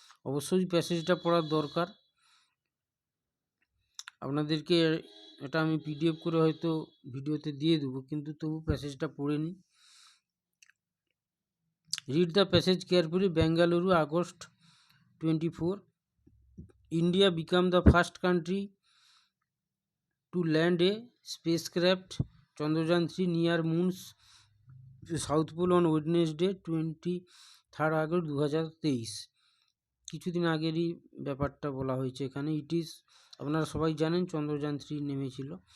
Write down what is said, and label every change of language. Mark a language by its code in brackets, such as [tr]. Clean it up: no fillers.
[bn] অবশ্যই প্যাসেজটা পড়ার দরকার। আপনাদেরকে এটা আমি পিডিএফ করে হয়তো ভিডিওতে দিয়ে দেবো, কিন্তু তবু প্যাসেজটা পড়ে নিই। [en] Read the passage carefully. Bengaluru, August 24. India became the first country to land a spacecraft Chandrayaan-3 near Moon's South Pole on Wednesday 23 August 2023। [bn] কিছুদিন আগেরই ব্যাপারটা বলা হয়েছে এখানে। আপনারা সবাই জানেন চন্দ্রযান-3 নেমেছিল।